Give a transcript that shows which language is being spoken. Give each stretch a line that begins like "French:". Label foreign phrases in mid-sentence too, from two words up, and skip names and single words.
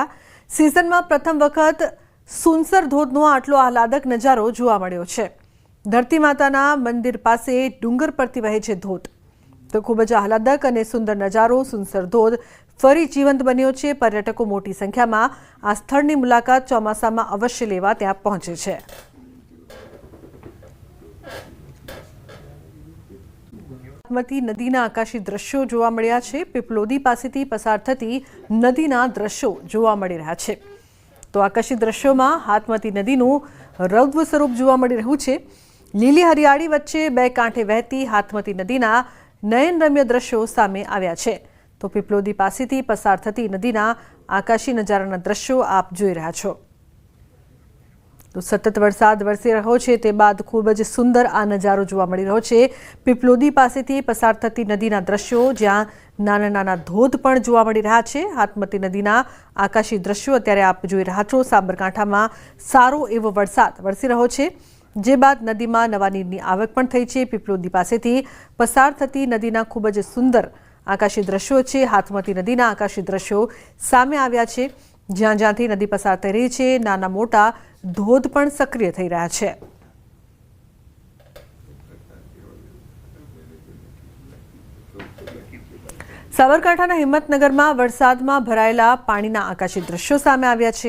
Gujarati: સિઝનમાં પ્રથમ વખત સુનસર ધોધનો આટલો આહલાદક નજારો જોવા મળ્યો છે। ધરતી માતાના મંદિર પાસે ડુંગર પરથી વહે છે ધોધ, તો ખૂબ જ આહલાદક અને સુંદર નજારો સુનસર ધોધ ફરી જીવંત બન્યો છે। પર્યટકો મોટી સંખ્યામાં આ સ્થળની મુલાકાત ચોમાસામાં અવશ્ય લેવા ત્યાં પહોંચે છે। બાગમતી નદીના આકાશી દૃશ્યો જોવા મળ્યા છે। પીપલોદી પાસેથી પસાર થતી નદીના દૃશ્યો જોવા મળી રહ્યા છે। તો આકાશી દૃશ્યોમાં હાથમતી નદીનું રૌદ્ર સ્વરૂપ જોવા મળી રહ્યું છે। લીલી હરિયાળી વચ્ચે બે કાંઠે વહેતી હાથમતી નદીના નયનરમ્ય દૃશ્યો સામે આવ્યા છે। તો પીપલોદી પાસેથી પસાર થતી નદીના આકાશી નજારાના દૃશ્યો આપ જોઈ રહ્યા છો। તો સતત વરસાદ વરસી રહ્યો છે તે બાદ ખૂબ જ સુંદર આ નજારો જોવા મળી રહ્યો છે। પીપલોદી પાસેથી પસાર થતી નદીના દૃશ્યો જ્યાં નાના નાના ધોધ પણ જોવા મળી રહ્યા છે। હાથમતી નદીના આકાશી દૃશ્યો અત્યારે આપ જોઈ રહ્યા છો। સાબરકાંઠામાં સારો એવો વરસાદ વરસી રહ્યો છે, જે બાદ નદીમાં નવા નીરની આવક પણ થઈ છે। પીપલોદી પાસેથી પસાર થતી નદીના ખૂબ જ સુંદર આકાશી દ્રશ્યો છે। હાથમતી નદીના આકાશી દ્રશ્યો સામે આવ્યા છે, જ્યાં જ્યાંથી નદી પસાર થઈ રહી છે નાના મોટા ધોધ પણ સક્રિય થઈ રહ્યા છે। સાબરકાંઠાના હિંમતનગરમાં વરસાદમાં ભરાયેલા પાણીના આકાશી દ્રશ્યો સામે આવ્યા છે।